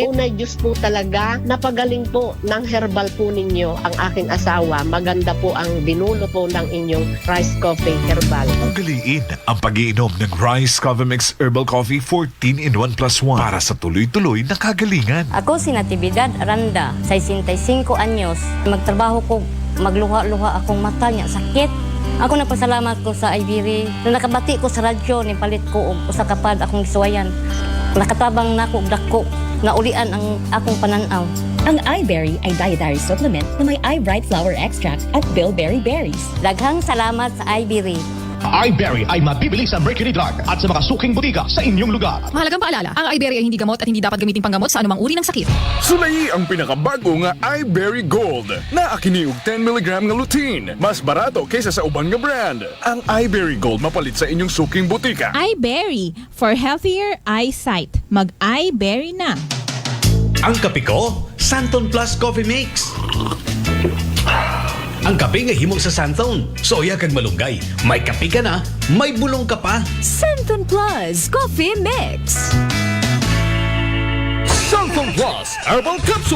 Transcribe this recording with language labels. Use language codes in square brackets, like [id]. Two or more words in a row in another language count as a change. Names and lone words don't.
[tl] Unay Diyos po talaga, napagaling po ng herbal po ninyo ang aking asawa. Maganda po ang binulo po ng inyong rice coffee herbal. Ugaliin ang pag-iinom ng Rice Coffee Mix Herbal Coffee 14 in 1 plus 1 para sa tuloy-tuloy na kagalingan. Ako si Natividad Aranda, 65 anyos. [ceb] Magtrabaho ko, magluha-luha akong mata niya, sakit. Ako nagpasalamat ko sa Iberi. Nung nakabati ko sa radyo, nipalit ko og usa ka pad akong gisuwayan. Nakatabang na ako dako, naulian ang akong pananaw. [tl] Ang iBerry ay dietary supplement na may iBright Flower Extract at Bilberry Berries. [ceb] Daghang salamat sa Iberi. [tl] iBerry ay mabibili sa Mercury Drug at sa mga suking butika sa inyong lugar. Mahalagang paalala, ang iBerry ay hindi gamot at hindi dapat gamitin panggamot sa anumang uri ng sakit. [ceb] Sulayi ang pinakabago nga iBerry Gold na akiniug 10mg nga lutein. Mas barato kaysa sa uban nga brand. Ang iBerry Gold mapalit sa inyong suking butika. [en] iBerry for healthier eyesight. [ceb] Mag-iBerry na. Ang kape ko, Santon Plus Coffee Mix. Ang kape nga himog sa Santon. Soya kag malunggay. [tl] May kape ka na, may bulong ka pa. Santon Plus Coffee Mix. Santon Plus Herbal Capsule.